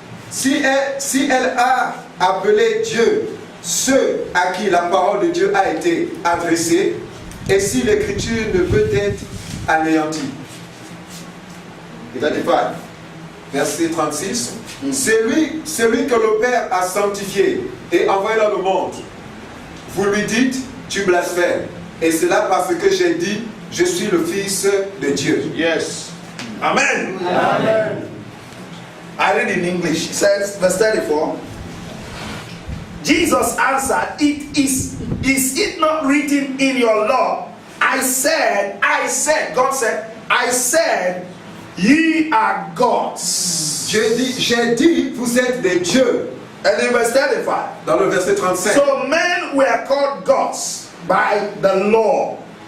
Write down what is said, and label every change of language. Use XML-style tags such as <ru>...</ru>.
<fr>Si elle a appelé Dieu ceux à qui la parole de Dieu a été adressée, et si l'écriture ne peut être anéantie. 35. Verset 36. Celui que le Père a sanctifié et envoyé dans le monde, vous lui dites, tu blasphèmes. Et c'est là parce que j'ai dit, je suis le Fils de Dieu.</fr> <en>Yes. Amen. Amen. I read in English. It says, verse 34. Jesus answered, is it not written in your law? I said, God said, I said, ye are gods.</en> <fr>J'ai dit, vous êtes des dieux.</fr> <en>And in verse 35.</en> <fr>Dans le verset 35.</fr> <en>So men were called gods by the law.</en>